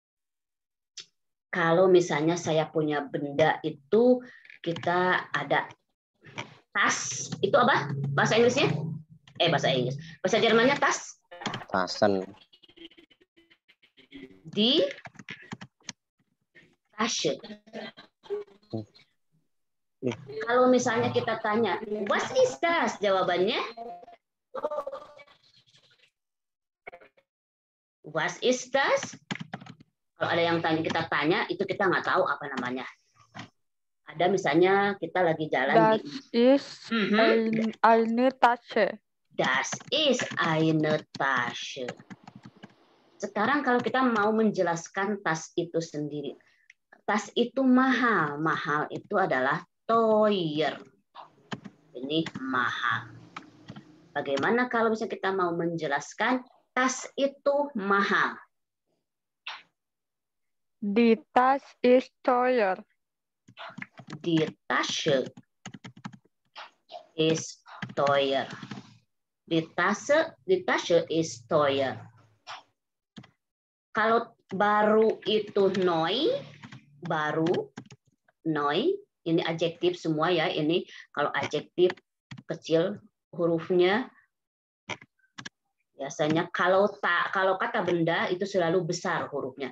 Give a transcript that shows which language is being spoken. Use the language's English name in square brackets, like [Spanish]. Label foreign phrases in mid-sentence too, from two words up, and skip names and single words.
[Indonesian] Kalau misalnya saya punya benda itu, kita ada Tas itu apa? Bahasa Inggrisnya? Bahasa Inggris. Bahasa Jermannya tas? [German] Tassen. Di Tasche. [Indonesian] Kalau misalnya kita tanya, [English] what is das? [Indonesian] Jawabannya, [English] what is das? [Indonesian] Kalau ada yang kita tanya, itu kita nggak tahu apa namanya. Ada misalnya kita lagi jalan [German] Das ist eine Tasche. Das ist eine Tasche. [Indonesian] Sekarang kalau kita mau menjelaskan tas itu sendiri. Tas itu mahal. Mahal itu adalah teuer. Ini mahal. Bagaimana kalau misalnya kita mau menjelaskan tas itu mahal? [German] Die Tas ist teuer. Die Tasche ist teuer. Die Tasche ist teuer. [Indonesian] Kalau baru itu neu, baru, neu, ini adjektif semua ya. Ini kalau adjektif kecil hurufnya. Biasanya kalau kata benda itu selalu besar hurufnya.